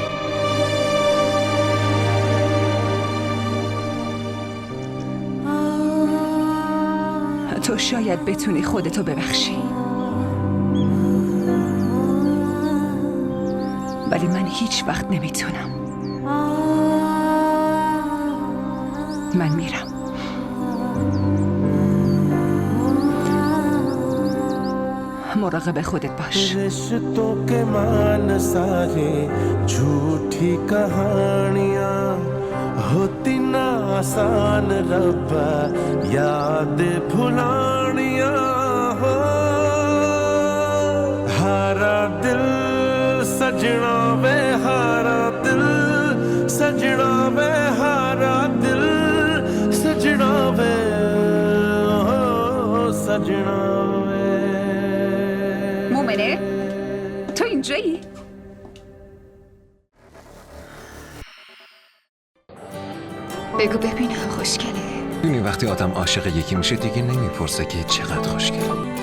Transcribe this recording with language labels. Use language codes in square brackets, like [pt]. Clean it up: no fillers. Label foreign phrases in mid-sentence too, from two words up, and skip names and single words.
[fa] تو شاید بتونی خودتو ببخشی، ولی من هیچ وقت نمیتونم. من میرم. مراقب خودت باش. [hi] रिश्तों के मान सारे झूठी कहानियां होती ना आसान रब्बा याद भुलानियां हो हारा दिल सजना वे हारा दिल सजना वे हारा दिल सजना वे सजना [fa] مومنه تو اینجایی؟ بگو ببینم خوشگله. ببینی وقتی آدم عاشق یکی میشه دیگه نمیپرسه که چقدر خوشگله.